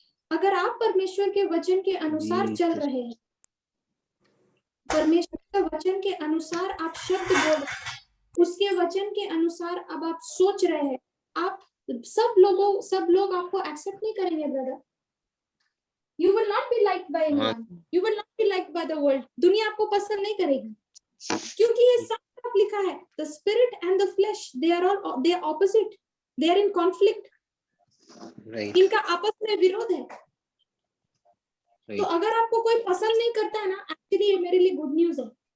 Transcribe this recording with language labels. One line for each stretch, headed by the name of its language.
Hindi: अगर आप परमेश्वर के वचन के अनुसार चल रहे हैं, परमेश्वर के वचन के अनुसार आप शब्द बोल रहे हैं, उसके वचन के अनुसार अब आप सोच रहे हैं, आप सब लोग आपको एक्सेप्ट नहीं करेंगे brother.
English: You will not be liked by anyone. You will not be liked by the world.
Hindi: दुनिया आपको पसंद नहीं करेगी, क्योंकि ये सब लिखा है,
English: the spirit and the flesh, they are opposite. They are in conflict. Right.
Hindi: इनका आपस में विरोध है।
English: Right.
Hindi: तो अगर आपको कोई पसंद नहीं करता है ना, एक्चुअली ये मेरे लिए गुड न्यूज है।